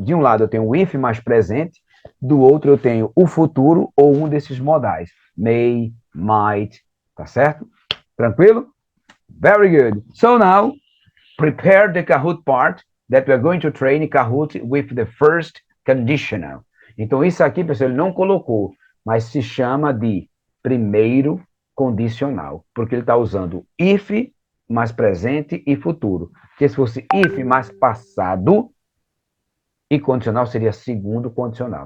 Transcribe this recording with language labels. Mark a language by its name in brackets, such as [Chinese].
[Portuguese] De um lado eu tenho o if mais presente, do outro eu tenho o futuro ou um desses modais. May, might, tá certo? Tranquilo? [English] Very good. So now, prepare the Kahoot part that we are going to train Kahoot with the first conditional. [Portuguese] Então isso aqui, pessoal, ele não colocou, mas se chama de primeiro condicional, porque ele está usando if mais presente e futuro. Porque se fosse if mais passado e condicional seria segundo condicional.